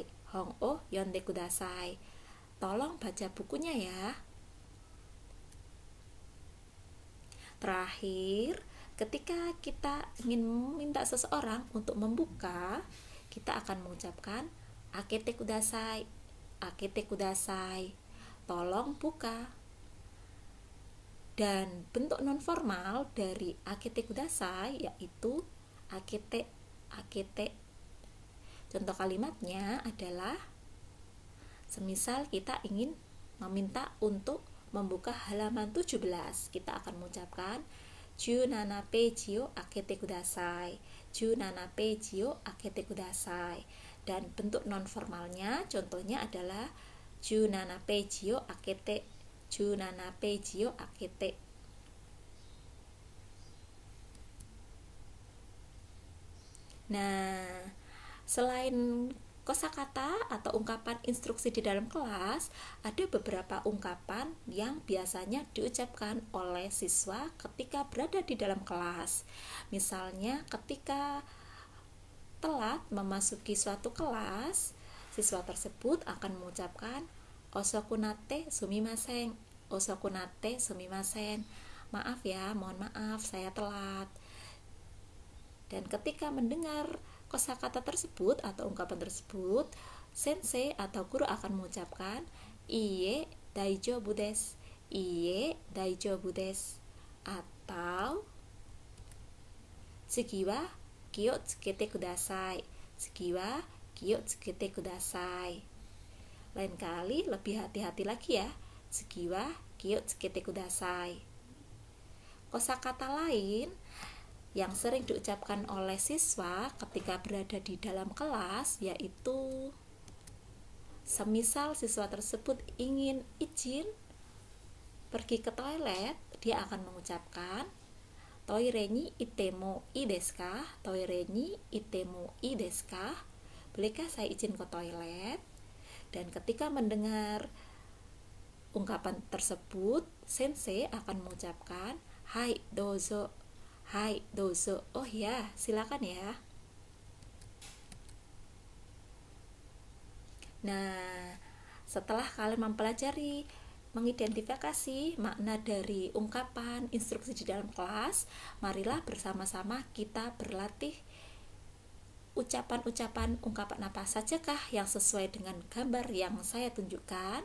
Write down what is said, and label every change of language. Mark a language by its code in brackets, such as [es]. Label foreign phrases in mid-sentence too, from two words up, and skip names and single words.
[ja] 本を読んでください. [id] Tolong baca bukunya ya. Terakhir, ketika kita ingin meminta seseorang untuk membuka, kita akan mengucapkan [ja] 開けてください. 開けてください. [id] Tolong buka. Dan bentuk nonformal dari [ja] 開けてください [id] yaitu akete. Akete. Contoh kalimatnya adalah semisal kita ingin meminta untuk membuka halaman 17, kita akan mengucapkan [ja] 十七ページを開けてください. 十七ページを開けてください. [id] Dan bentuk nonformalnya contohnya adalah [ja] 十七ページを開けて. 十七ページを開けて. [id] Nah, selain kosakata atau ungkapan instruksi di dalam kelas, ada beberapa ungkapan yang biasanya diucapkan oleh siswa ketika berada di dalam kelas. Misalnya ketika telat memasuki suatu kelas, siswa tersebut akan mengucapkan [ja] 遅くなってすみません. 遅くなってすみません. [id] Maaf ya, mohon maaf saya telat. Dan ketika mendengar kosakata tersebut atau ungkapan tersebut, sensei atau guru akan mengucapkan [ja] いいえ大丈夫です. いいえ大丈夫です. Atau 次は気をつけてください. 次は気をつけてください. [id] Lain kali lebih hati-hati lagi ya. [ja] 次は気をつけてください. [id] Kosakata lain yang sering diucapkan oleh siswa ketika berada di dalam kelas yaitu semisal siswa tersebut ingin izin pergi ke toilet, dia akan mengucapkan [ja] トイレに行ってもいいですか? トイレに行ってもいいですか? [id] Bolehkah saya izin ke toilet? Dan ketika mendengar ungkapan tersebut, sensei akan mengucapkan [ja] はいどうぞ. はいどうぞ. [id] Oh ya, silakan ya. Nah, setelah kalian mengidentifikasi makna dari ungkapan instruksi di dalam kelas, marilah bersama-sama kita berlatih ucapan-ucapan ungkapan apa sajakah yang sesuai dengan gambar yang saya tunjukkan.